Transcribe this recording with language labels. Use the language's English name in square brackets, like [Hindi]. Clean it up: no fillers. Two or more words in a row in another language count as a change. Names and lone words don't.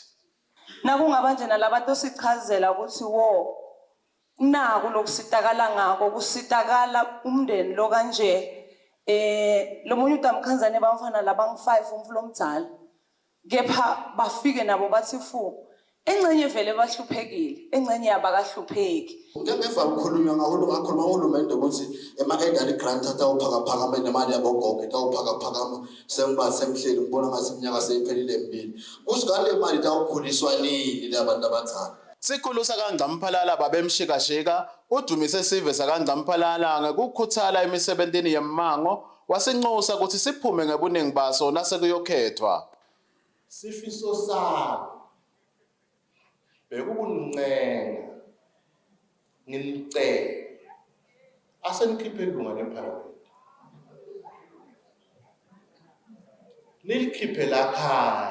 [Swati] Nakungaba nje nalabantu sichazela ukuthi wo naku lokusitakala ngako kusitakala umndeni lo kanje lo munye utamkhanzane bamfana labang5 umfulo omdzala kepha bafike nabo bathi fu engcenye vele bahluphekile engcenye abakahlupheki. Ngeke ukukhulunywa ngakhuluma uhulumende ukuthi ema- [English] elderly grant [Swati] atawuphakaphakama nemali yabogogo itawuphakaphakama sengiba semhleli ngibona ngathi iminyaka seyiphelile emibili kusikale mali itawukhuliswa nini labantu abadala. Sikhulu sakaNgcamphalala babemshikashika udumise sive sakaNgcamphalala ngekukhuthala emisebentini yemmango wasinxusa ukuthi siphume ngebuningi baso nasekuyokhethwa. Sifiso sami bekubuncenga nginicela asenikhiphe ilunga leParliament nilikhiphe lakhaya.